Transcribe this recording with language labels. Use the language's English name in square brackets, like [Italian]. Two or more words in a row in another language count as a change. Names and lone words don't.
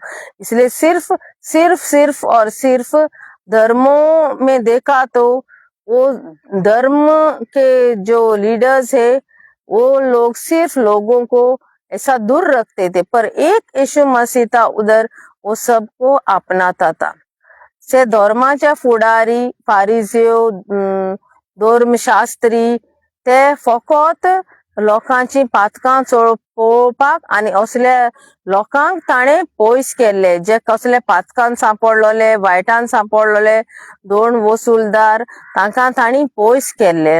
[Hindi] इसलिए सिर्फ और सिर्फ धर्मों में देखा तो वो धर्म के जो लीडर्स है वो लोग सिर्फ लोगों को ऐसा दूर रखते थे, पर एक यीशु मसीह था उधर, वो सबको अपनाता था. [Konkani] से धर्माच्या फुडारी, फारिझेव, धर्मशास्त्री ते फकत लोकांची पातकां पळोवपाक आनी असल्या लोकांक ताणें पयस केल्ले, जे कसले पातकान सांपडलोले, वायटान सांपडलोले, 2 वसूलदार, तांकां तांणी पयस केल्ले.